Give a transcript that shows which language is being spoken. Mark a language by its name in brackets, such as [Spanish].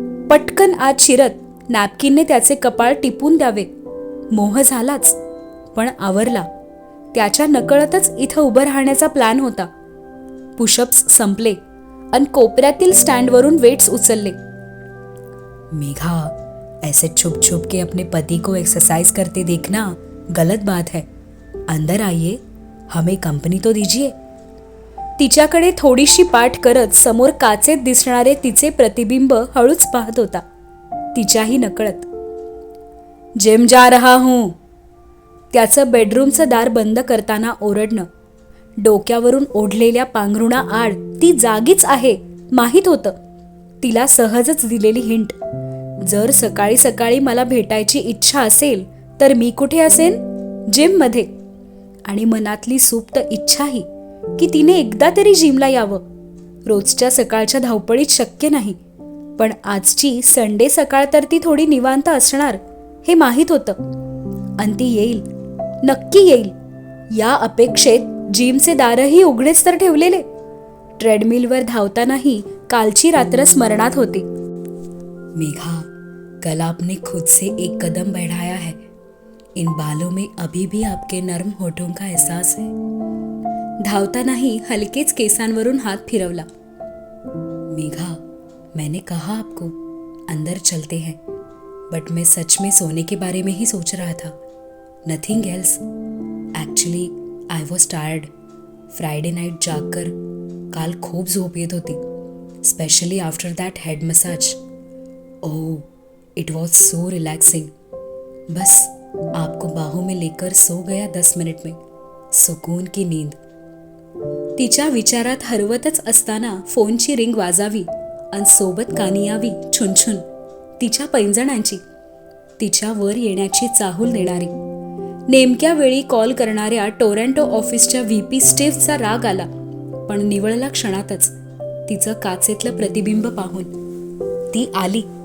[Marathi] पटकन आत शिरत नॅपकिनने त्याचे कपाळ टिपून द्यावे. मोह झालाच, पण आवरला. त्याच्या नकळतच इथं उभं राहण्याचा प्लॅन होता. पुशअप्स संपले आणि कोपऱ्यातील स्टँडवरून वेट्स उचलले. [Hindi] मेघा, ऐसे छुप छुप के अपने पति को एक्सरसाइज करते देखना गलत बात है. अंदर आइए, हमें कंपनी तो दीजिए. [Marathi] तिच्याकडे थोडीशी पाठ करत समोर काचेत दिसणारे तिचे प्रतिबिंब हळूच पाहत होता, तिच्याही नकळत. [Hindi] जिम जा रहा हूं. [Marathi] त्याचं बेडरूमचं दार बंद करताना ओरडणं, डोक्यावरून ओढलेल्या पांघरुणा आड ती जागीच आहे माहीत होतं. तिला सहजच दिलेली हिंट. जर सकाळी सकाळी मला भेटायची इच्छा असेल तर मी कुठे असेन? जिममध्ये. आणि मनातली सुप्त इच्छाही की तिने एकदा तरी जिमला यावं. रोजच्या सकाळच्या धावपळीत शक्य नाही, पण आजची संडे सकाळ तर ती थोडी निवांत असणार हे माहीत होतं. आणि ती येईल, नक्की येईल. या अपेक्षेत जिमचे दारही उघडेच तर ठेवलेले. ट्रेडमिलवर धावतानाही कालची रात्र स्मरणात होती. [Hindi] मेघा, कल आपने खुद से एक कदम बढ़ाया है. इन बालों में अभी भी आपके नर्म होठों का एहसास है. [Marathi] धावतानाही हलकेच केसांवरून हात फिरवला. [Hindi] मेघा, मैंने कहा आपको अंदर चलते हैं, बट मैं सच में सोने के बारे में ही सोच रहा था, [English] Nothing else. Actually I was tired. [Marathi] Friday Knight जागकर काल खूप झोप येत होती, [English] Specially after that head massage. Oh, it was so relaxing. [Hindi] बस आपको बाहों में लेकर सो गया 10 मिनट में. सुकून की नींद. [Marathi] तिच्या विचारात हरवतच असताना फोनची रिंग वाजावी आणि सोबत कानी यावी छुनछुन तिच्या पैंजणांची. तिच्या वर येण्याची चाहूल देणारी. नेमक्या वेळी कॉल करणाऱ्या टोरंटो ऑफिसच्या व्हीपी स्टीव्हचा राग आला, पण निवळला क्षणातच तिचं काचेतलं प्रतिबिंब पाहून. ती आली.